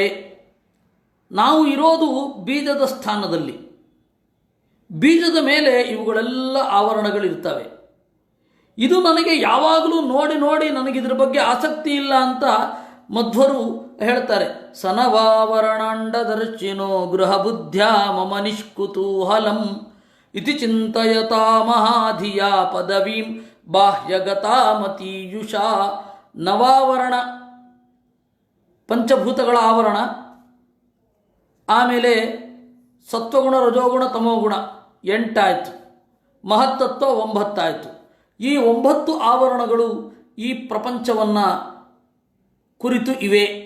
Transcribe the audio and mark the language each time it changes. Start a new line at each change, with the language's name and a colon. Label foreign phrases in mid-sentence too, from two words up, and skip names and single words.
Kannada: ನಾವು ಇರೋದು ಬೀಜದ ಸ್ಥಾನದಲ್ಲಿ. ಬೀಜದ ಮೇಲೆ ಇವುಗಳೆಲ್ಲ ಆವರಣಗಳಿರ್ತವೆ. ಇದು ನನಗೆ ಯಾವಾಗಲೂ ನೋಡಿ ನೋಡಿ ನನಗಿದ್ರ ಬಗ್ಗೆ ಆಸಕ್ತಿ ಇಲ್ಲ ಅಂತ ಮಧ್ವರು ಹೇಳ್ತಾರೆ.
Sanskrit: ಸನವಾವರಣಾಂಡದರ್ಶಿನೋ ಗೃಹ ಬುದ್ಧ್ಯಾ ಮಮ ನಿಷ್ಕುತೂಹಲಂ ಇತಿ ಚಿಂತಯತಾ ಮಹಾಧಿಯ ಪದವೀಂ ಬಾಹ್ಯಗತಾಮತೀಯುಷಾ.
Kannada: ನವಾವರಣ ಪಂಚಭೂತಗಳ ಆವರಣ, ಆಮೇಲೆ ಸತ್ವಗುಣ ರಜೋಗುಣ ತಮೋಗುಣ 8 ಆಯಿತು, ಮಹತ್ತತ್ವ 9 ಆಯಿತು. ಈ 9 ಆವರಣಗಳು ಈ ಪ್ರಪಂಚವನ್ನು ಕುರಿತು ಇವೆ.